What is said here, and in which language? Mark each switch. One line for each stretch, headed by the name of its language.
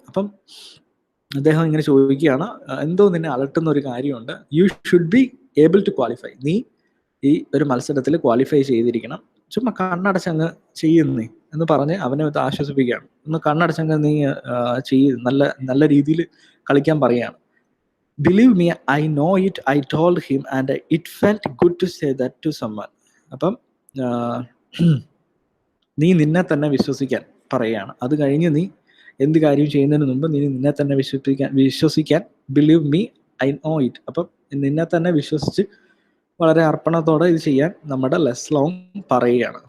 Malayalam: അപ്പം അദ്ദേഹം ഇങ്ങനെ ചോദിക്കുകയാണ്, എന്തോ നിന്നെ അലട്ടുന്ന ഒരു കാര്യമുണ്ട്.
English: You should be able to qualify.
Malayalam: നീ ഈ ഒരു മത്സരത്തിൽ ക്വാളിഫൈ ചെയ്തിരിക്കണം. ചുമ്മാ കണ്ണടച്ചങ്ങ് ചെയ്യുന്നേ എന്ന് പറഞ്ഞ് അവനെ ആശ്വസിപ്പിക്കുകയാണ്. ഒന്ന് കണ്ണടച്ചങ്ങ് നീ നല്ല നല്ല രീതിയിൽ കളിക്കാൻ പറയുകയാണ്.
English: Believe me, I know it, I told him, and it felt good to say that to someone.
Malayalam: അപ്പം നീ നിന്നെ തന്നെ വിശ്വസിക്കാൻ പറയുകയാണ്. അത് കഴിഞ്ഞ് നീ എന്ത് കാര്യം ചെയ്യുന്നതിന് മുമ്പ് നീ നിന്നെ തന്നെ വിശ്വസിക്കാൻ
English: Believe me, I know it.
Malayalam: അപ്പം നിന്നെ തന്നെ വിശ്വസിച്ച് വളരെ അർപ്പണത്തോടെ ഇത് ചെയ്യാൻ നമ്മുടെ ലെസ്ലോങ് പറയുകയാണ്.